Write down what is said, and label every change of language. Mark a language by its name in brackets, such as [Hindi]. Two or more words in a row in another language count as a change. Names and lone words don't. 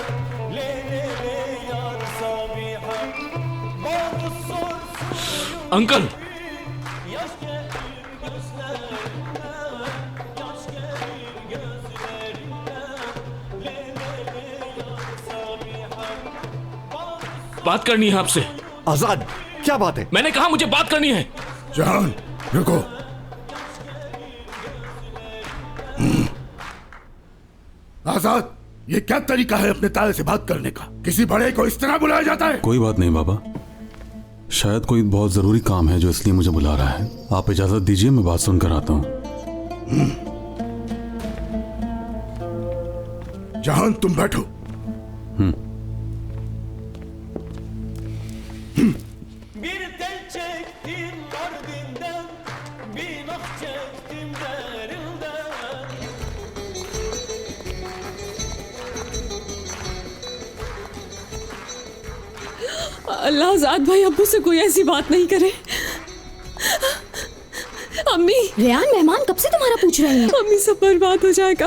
[Turkish] Le le le yar Sabiha, bana sor suyu [Hindi] अंकल, [Turkish] yaş gelir gözlerimden, yaş gelir gözlerimden. Le le le yar Sabiha, bana [Hindi] बात करनी है आपसे। आजाद, क्या बात है? मैंने कहा मुझे बात करनी है। जहान, रुको। आजाद, ये क्या तरीका है अपने ताए से बात करने का? किसी बड़े को इस तरह बुलाया जाता है? कोई बात नहीं बाबा, शायद कोई बहुत जरूरी काम है जो इसलिए मुझे बुला रहा है। आप इजाजत दीजिए, मैं बात सुनकर आता हूँ। जहान तुम बैठो। [Turkish] bir tel çektim Mardin'den, bin ah çektim derinden. [Hindi] अल्लाह आजाद भाई अब्बू से कोई ऐसी बात नहीं करे। अम्मी, रेयान मेहमान कब से तुम्हारा पूछ रहे हैं? अम्मी सब बर्बाद हो जाएगा।